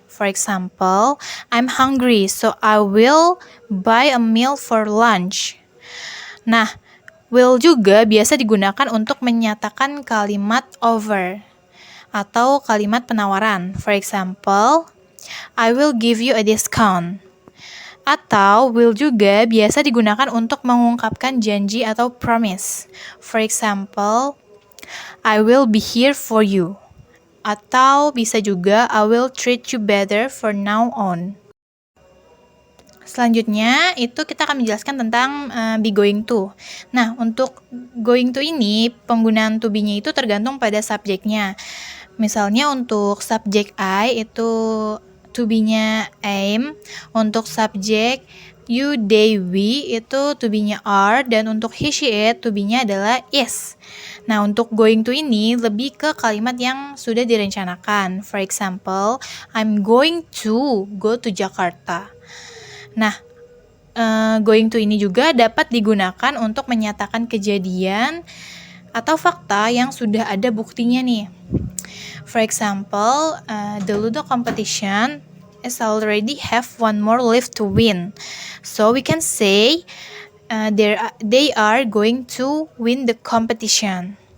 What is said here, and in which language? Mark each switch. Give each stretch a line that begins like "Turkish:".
English: For example, I'm hungry, so I will buy a meal for lunch.
Indonesian: Nah, will juga biasa digunakan untuk menyatakan kalimat over atau kalimat penawaran.
English: For example, I will give you a discount.
Indonesian: Atau will juga biasa digunakan untuk mengungkapkan janji atau promise.
English: For example, I will be here for you.
Indonesian: Atau bisa juga
English: I will treat you better for now on.
Indonesian: Selanjutnya itu kita akan menjelaskan tentang be going to. Nah, untuk going to ini penggunaan to be-nya itu tergantung pada subjeknya. Misalnya untuk subjek I itu to be-nya aim, untuk subjek you, they, we itu to be-nya are, dan untuk he, she, it to be-nya adalah is. Nah, untuk going to ini lebih ke kalimat yang sudah direncanakan.
English: For example, I'm going to go to Jakarta.
Indonesian: Nah, going to ini juga dapat digunakan untuk menyatakan kejadian atau fakta yang sudah ada buktinya nih.
English: For example, the Ludo competition is already have one more lift to win. So we can say they are going to win the competition.